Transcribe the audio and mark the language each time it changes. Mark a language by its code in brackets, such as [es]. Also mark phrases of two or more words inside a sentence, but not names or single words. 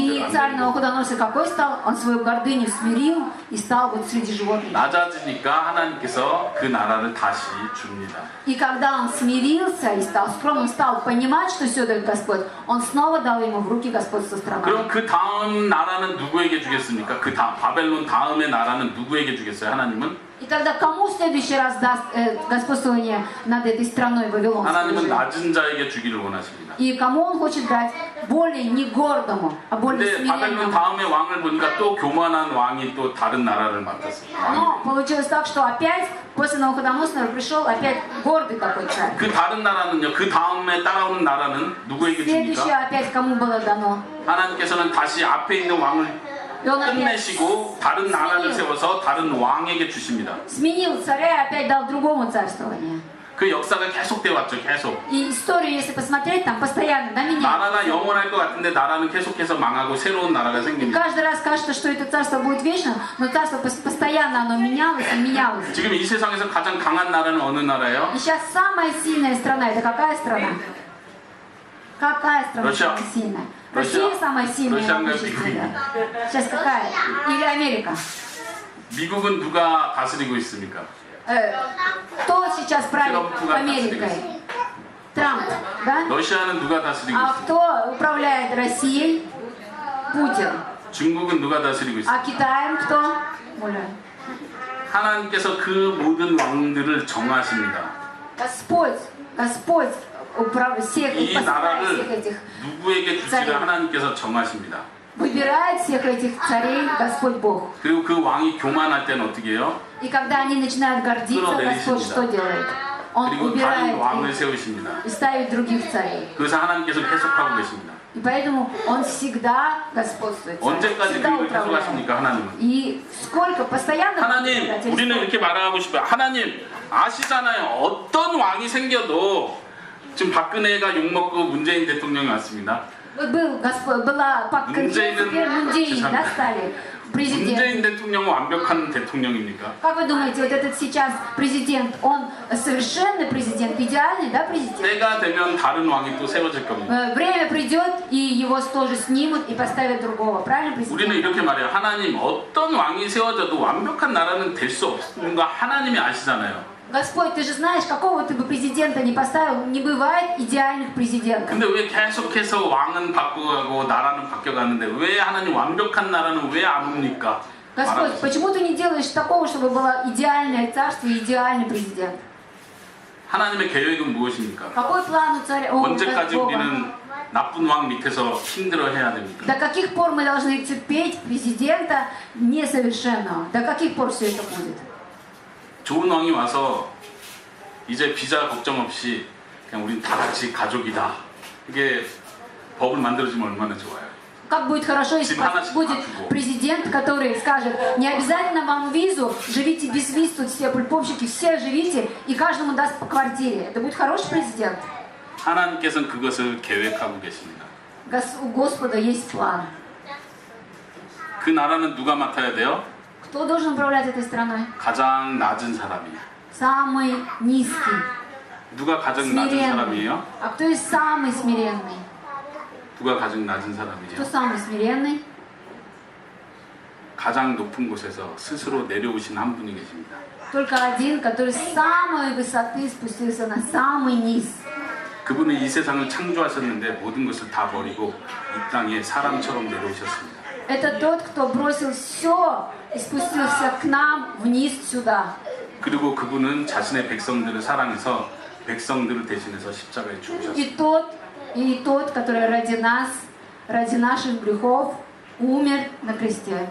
[ru] И [ko] 안 [ru] царь [ko] 되는 [ru] Навуходоносор какой стал? Он свою гордыню смирил и стал вот среди животных. [ko] 낮아지니까 하나님께서 그 나라를 다시 줍니다. [ru] И когда он смирился и стал скромным, стал понимать, что все дает Господь, он снова дал ему в руки господство страны. [ko] 그럼 그 다음 나라는 누구에게 주겠습니까? 그 다음 바벨론 다음의 나라는 누구에게 주겠어요? 하나님은? [ru] И тогда кому в следующий раз даст господствование над этой страной Вавилонской? [ko] 하나님은 [ru] уже? [ko] 낮은 자에게 주기를 원하십니다. [ru] И кому он хочет дать? Более не гордому, а более [ko] 근데 바벨론 [ru] смиренному. [ko] 다음의 왕을 보니까 또 교만한 왕이 또 다른 나라를 맡았어요. [ru] Но получилось так, что опять после Навуходоносора пришел опять гордый такой царь. [ko] 그 다른 나라는요. 그 다음에 따라오는 나라는 누구에게 [ru] Следующее [ko] 줍니까? [ru] опять кому было дано? [ko] 하나님께서는 다시 앞에 있는 왕을 [ru] И он опять [ko] 끝내시고 다른 나라를 세워서 다른 왕에게 주십니다. [ru] сменил царя и опять дал другому царствование. [ko] 그 역사가 계속돼 왔죠. 계속. [ru] И историю, если посмотреть, там постоянно на меня. [ko] 나라가 영원할 것 같은데 나라는 계속해서 망하고 새로운 나라가 생깁니다. [ru] Каждый раз кажется, что это царство будет вечно, но царство постоянно оно менялось и менялось. [ko] 지금 이 세상에서 가장 강한 나라는 어느 나라예요? [ru] И сейчас самая сильная страна, это какая страна? Какая страна Россия. самая сильная? Россия. Россия самая сильная и Россия, могущественная. Сейчас какая? Или Америка? [ko] 미국은 누가 다스리고 있습니까? [ru] Кто сейчас правит Трамп Америкой? Трамп, да? [ko] 러시아는 누가 다스리고 [ru] А [ko] 있습니까? [ru] кто управляет Россией? Путин. [ko] 중국은 누가 다스리고 있습니까? [ru] А Китаем кто? Оля. [ko] 하나님께서 그 모든 왕들을 정하십니다. [ru] Господь всех, [ko] 이 [ru] поставляет всех [ko] 나라를 [ru] этих, [ko] 누구에게 주시를 하나님께서 정하십니다. [ru] выбирает всех этих царей Господь Бог. [ko] 그리고 그 왕이 교만할 때는 어떻게 해요? [ru] И когда они начинают гордиться, Господь что делает? Он [ko] 그리고 다른 [ru] убирает [ko] 왕을 [ru] их [ko] 세우십니다. [ru] и ставит других царей. [ko] 그래서 하나님께서 계속하고 계십니다. [ru] И поэтому Он всегда господствует. [ko] 언제까지 [ru] Всегда [ko] 그 일을 계속 [ru] управляет. [ko] 하십니까, 하나님은? [ru] И сколько постоянно [ko] 하나님, [ru] управлять? [ko] 우리는 이렇게 말하고 싶어요. 하나님, 아시잖아요. 어떤 왕이 생겨도 지금 박근혜가 욕먹고 문재인 대통령이 왔습니다. [ru] Вот была Пак Кын Хе, теперь Мун да, стали президентом. [ko] 문재인 대통령은 완벽한 대통령입니까? [ru] Как вы думаете, вот этот сейчас президент, он совершенный президент, идеальный, да, президент? [ko] 때가 되면 다른 왕이 또 세워질 겁니다. [ru] Время придет, и его тоже снимут и поставят другого, правильно, [ko] 우리는 [ru] президент? [ko] 이렇게 말해요. 하나님, 어떤 왕이 세워져도 완벽한 나라는 될 수 없는 거 하나님이 아시잖아요. [ru] Господь, ты же знаешь, какого ты бы президента не поставил, не бывает идеальных президентов. [ko] 근데 왜 계속해서 왕은 바꾸고 나라는 바뀌어가는데 왜 하나님 완벽한 나라는 왜 안 옵니까? [ru] Господь, [ko] 말하고 [ru] почему ты не делаешь такого, чтобы было идеальное царство и идеальный президент? [ko] 하나님의 계획은 무엇입니까? [ru] Какой план у царя? у [ko] 언제까지 [ru] Бога? [ko] 우리는 나쁜 왕 밑에서 힘들어 해야 됩니까? [ru] До каких пор мы должны терпеть президента несовершенного? До каких пор все это будет? [ko] 좋은 왕이 와서 이제 비자 걱정 없이 그냥 우린 다 같이 가족이다. 이게 법을 만들어주면 얼마나 좋아요. [ru] Как будет хорошо, если Типа она будет типа президент, который скажет, не обязательно вам визу, живите без виз, тут все пульповщики, все живите, и каждому даст по квартире. Это будет хороший президент. [ko] 하나님께서는 그것을 계획하고 계십니다. [ru] У Господа есть план. [ko] 그 나라는 누가 맡아야 돼요? [ru] Кто должен управлять этой страной? [ko] 가장 낮은 사람이. [ru] Самый низкий, [ko] 누가 가장 낮은 [ru] смиренный. [ko] 사람이에요? [ru] А кто есть самый смиренный? [ko] 누가 가장 낮은 [ru] Кто [ko] 사람이에요? [ru] самый смиренный? [ko] 가장 높은 곳에서 스스로 내려오신 한 분이 계십니다. [ru] Только один, который с самой высоты спустился на самый низ. [ko] 그분은 이 세상을 창조하셨는데 모든 것을 다 버리고 이 땅에 사람처럼 내려오셨습니다. [ru] Это тот, кто бросил все и спустился к нам вниз сюда. [ko] 그리고 그분은 자신의 백성들을 사랑해서 백성들을 대신해서 십자가에 죽으셨습니다. [ru] И тот, который ради нас, ради наших грехов, умер на кресте.